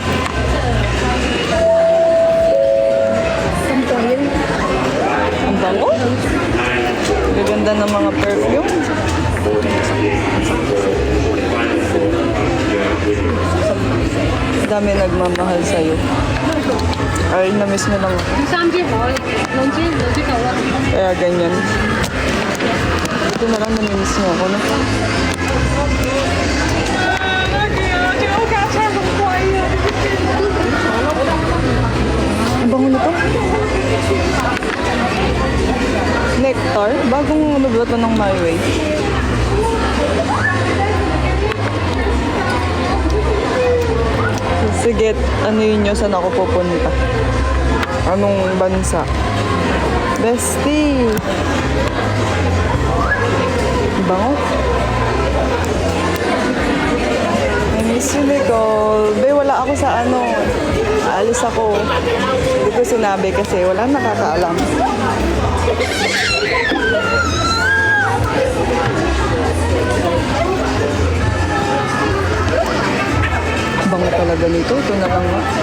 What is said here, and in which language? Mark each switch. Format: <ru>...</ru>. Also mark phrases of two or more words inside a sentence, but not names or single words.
<tl>Ang bango? Gaganda ng mga perfume. Dami nagmamahal sa'yo. Ay, na-miss mo lang ako.</tl> <yue>三支好，兩支夠啦。</yue> <tl>Kaya ganyan. Ito na lang na-miss mo ako, no? Ang bango nito? Nectar? Bagong ano ba ito ng My Way? Sige, ano yun nyo? Saan ako pupunta? Anong bansa? Bestie! Bango?</tl> <en>I miss you, Nicole.</en> <tl>Be, wala ako sa ano. Aalis ako. Hindi ko sinabi kasi wala nakakaalam. Bango talaga nito. Ito na lang nga.</tl>